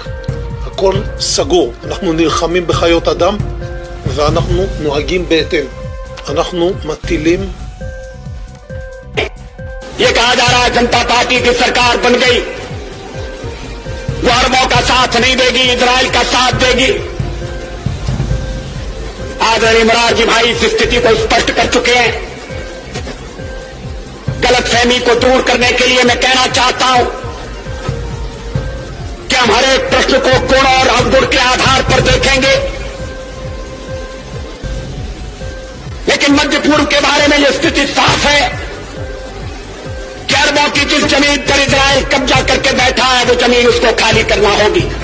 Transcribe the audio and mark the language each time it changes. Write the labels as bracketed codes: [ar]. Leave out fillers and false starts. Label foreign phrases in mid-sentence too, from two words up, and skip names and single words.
[he] הכל סגור. אנחנו נלחמים בחיות אדם ואנחנו נוהגים בהתאם. אנחנו מטילים. [hi] ये कहा जा रहा है जनता पार्टी की सरकार बन गई, वो अरबों का साथ नहीं देगी, इजराइल का साथ देगी। आदरणीय मोरारजी भाई इस स्थिति को स्पष्ट कर चुके हैं। गलतफहमी को दूर करने के लिए मैं कहना चाहता हूं कि हम हर एक प्रश्न को गुण और अवगुण के आधार पर देखेंगे, लेकिन मध्य पूर्व के बारे में यह स्थिति साफ है कि अरबों की जिस जमीन पर इजराइल कब्जा करके बैठा है वो जमीन उसको खाली करना होगी।